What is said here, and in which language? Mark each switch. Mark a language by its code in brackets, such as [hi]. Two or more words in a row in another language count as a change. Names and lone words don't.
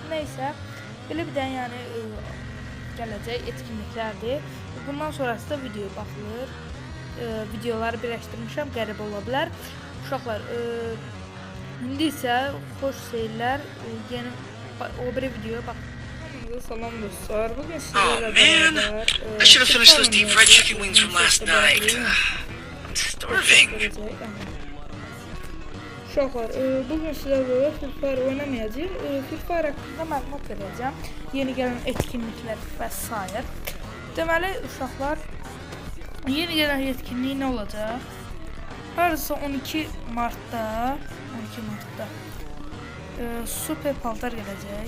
[az] Neysə, belə bir dənə yəni gələcək etkinliklərdir. Bundan sonrası da video baxılır. Videoları birləşdirmişəm, qəribə ola bilər. Uşaqlar, indi isə xoş seyirlər. Yeni o bir videoya bax. Salam dostlar. Bugün sizlərlə beraber [en] I should have finished those deep fried chicken wings from last night. I'm starving. [az] Uşaqlar, bugün sizlərlə Free Fire oynamayacağıq. Free Fire haqqında məlumat verəcəm. Yeni gələn etkinliklər və s. Deməli, uşaqlar, yeni gələn etkinlik nə olacaq? Hardasa 12 Martda super paltar gələcək.